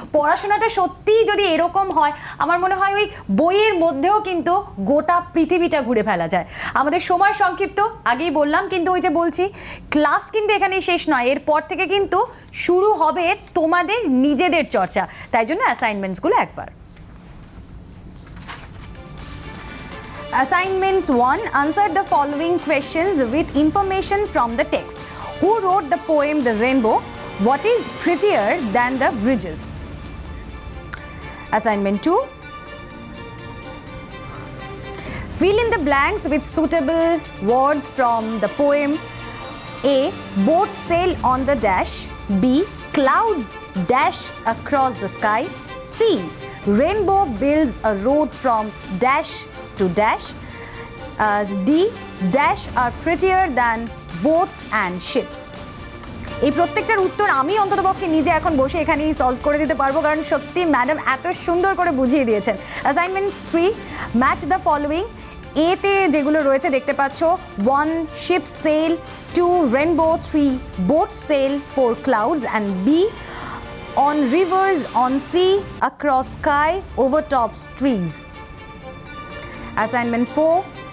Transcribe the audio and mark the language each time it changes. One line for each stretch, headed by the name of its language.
Bangla: পড়াশোনাটা সত্যিই যদি এরকম হয়, আমার মনে হয় ওই বইয়ের মধ্যেও কিন্তু গোটা পৃথিবীটা ঘুরে ফেলা যায়। আমাদের সময় সংক্ষিপ্ত, আগেই বললাম, কিন্তু ওই যে বলছি ক্লাস কিন্তু এখানেই শেষ নয়, এরপর থেকে কিন্তু শুরু হবে তোমাদের নিজেদের চর্চা। তাই জন্য অ্যাসাইনমেন্টসগুলো একবার।
English: Assignments 1. Answer the following questions with information from the text. Who wrote the poem The Rainbow? What is prettier than the bridges? Assignment 2. Fill in the blanks with suitable words from the poem. A. Boats sail on the dash. B. Clouds dash across the sky. C. Rainbow builds a road from dash to dash. D. Dash are prettier than boats and ships.
Bangla: এই প্রত্যেকটার উত্তর আমি অন্ততপক্ষে নিজে এখন বসে এখানেই solve করে দিতে পারবো, কারণ সত্যি ম্যাডাম এত সুন্দর করে বুঝিয়ে দিয়েছেন।
English: Assignment 3. Match the following.
Bangla: এতে যেগুলো রয়েছে দেখতে পাচ্ছ,
English: 1 ship sail, 2 rainbow, 3 boat sail, 4 clouds, and B on rivers, on sea, across sky, over tops trees. Assignment 4.